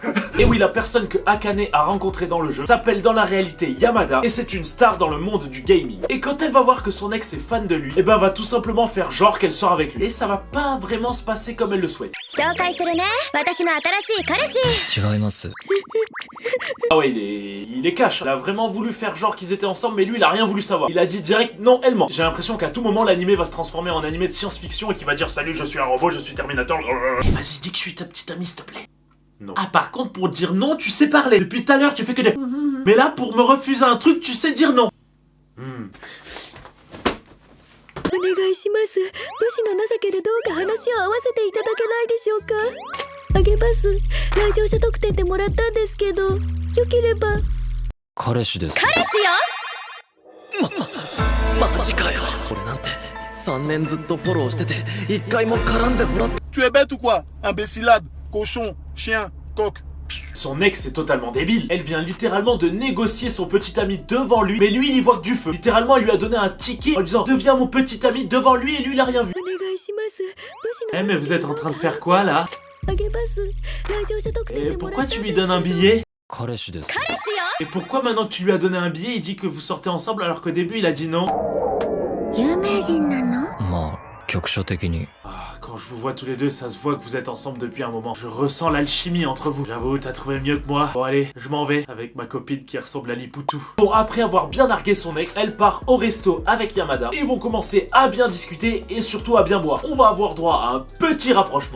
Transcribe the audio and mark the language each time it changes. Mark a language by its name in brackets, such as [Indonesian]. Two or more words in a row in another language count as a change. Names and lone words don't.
[French] Et oui, la personne que Akane a rencontrée dans le jeu s'appelle dans la réalité Yamada et c'est une star dans le monde du gaming. Et quand elle va voir que son ex est fan de lui, et ben elle va tout simplement faire genre qu'elle sort avec lui. Et ça va pas vraiment se passer comme elle le souhaite. [Japanese] 紹介するね私の新しい彼氏違います。 [French] Ah ouais, il est cash. Il a vraiment voulu faire genre qu'ils étaient ensemble, mais lui il a rien voulu savoir. Il a dit direct non, elle ment. J'ai l'impression qu'à tout moment l'animé va se transformer en animé de science-fiction et qu'il va dire salut, je suis un robot, je suis Terminator. Vas-y, dis que je suis ta petite amie, s'il te plaît. Non. Ah, par contre, pour dire non, tu sais parler. Depuis tout à l'heure, tu fais que des. Mais là, pour me refuser un truc, tu sais dire non. [Japanese] お願いします武士の情けでどうか話を合わせていただけないでしょうかあげます来場者特典でもらったんですけどよければ彼氏です。彼氏よマジかよ。俺なんて3年ずっとフォローしてて1回も絡んでもらって。 [French] Tu es bête ou quoi? Imbécilade, cochon, chien, coq. Son ex est totalement débile. Elle vient littéralement de négocier son petit ami devant lui, mais lui il y voit que du feu. Littéralement, elle lui a donné un ticket en lui disant deviens mon petit ami devant lui et lui il a rien vu. [Japanese] お願いします武士の [French] Eh mais vous êtes en train de faire quoi là? [Japanese] あげます来場者特典 [French] Et [Japanese] でもらった [French] pourquoi [Japanese] んです [French] tu lui donnes un billet? [Japanese] 彼氏です。彼氏よ [French] Et pourquoi maintenant que tu lui as donné un billet, il dit que vous sortez ensemble alors qu'au début il a dit non? [Japanese] 有名人なのまあ局所的に。 [French] Ah, quand je vous vois tous les deux, ça se voit que vous êtes ensemble depuis un moment. Je ressens l'alchimie entre vous. J'avoue, t'as trouvé mieux que moi. Bon allez, je m'en vais avec ma copine qui ressemble à Lipoutou. Bon, après avoir bien nargué son ex, elle part au resto avec Yamada. Et ils vont commencer à bien discuter et surtout à bien boire. On va avoir droit à un petit rapprochement.